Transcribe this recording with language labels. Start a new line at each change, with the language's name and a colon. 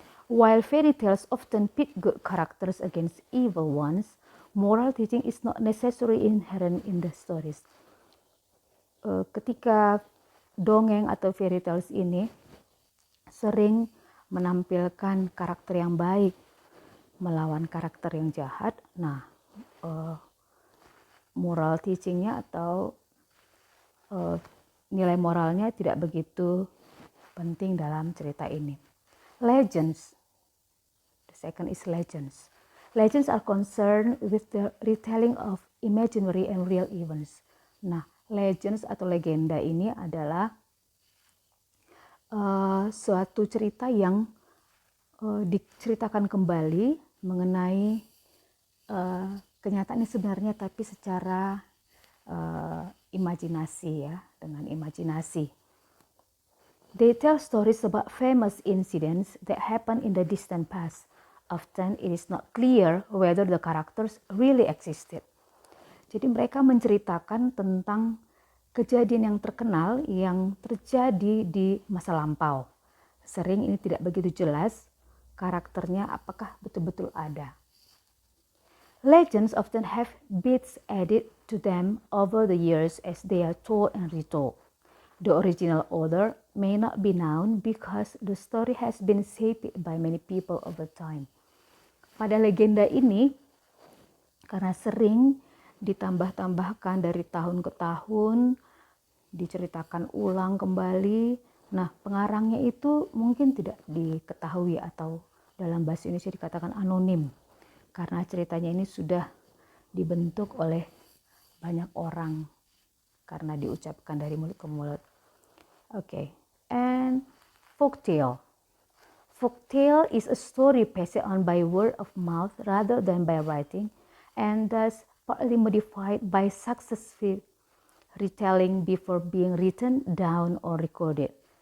English: While fairy tales often pit good characters against evil ones, moral teaching is not necessarily inherent in the stories.
Indonesian: Ketika dongeng atau fairy tales ini sering menampilkan karakter yang baik melawan karakter yang jahat, nah moral teachingnya atau nilai moralnya tidak begitu penting dalam cerita ini.
English: Legends. The second is legends. Legends are concerned with the retelling of imaginary and real events.
Indonesian: Nah, legends atau legenda ini adalah suatu cerita yang diceritakan kembali mengenai kenyataan yang sebenarnya, tapi secara imajinasi ya, dengan imajinasi.
English: They tell stories about famous incidents that happened in the distant past. Often it is not clear whether the characters really existed.
Indonesian: Jadi mereka menceritakan tentang kejadian yang terkenal yang terjadi di masa lampau. Sering ini tidak begitu jelas karakternya apakah betul-betul ada.
English: Legends often have bits added to them over the years as they are told and retold. The original author may not be known because the story has been shaped by many people over time.
Indonesian: Pada legenda ini, karena sering ditambah-tambahkan dari tahun ke tahun, diceritakan ulang kembali, nah pengarangnya itu mungkin tidak diketahui atau dalam bahasa Indonesia dikatakan anonim, karena ceritanya ini sudah dibentuk oleh banyak orang karena diucapkan dari mulut ke mulut.
English: Okay, and folktale. Folktale is a story passed on by word of mouth rather than by writing, and thus partly modified by successive retelling before being written down or recorded.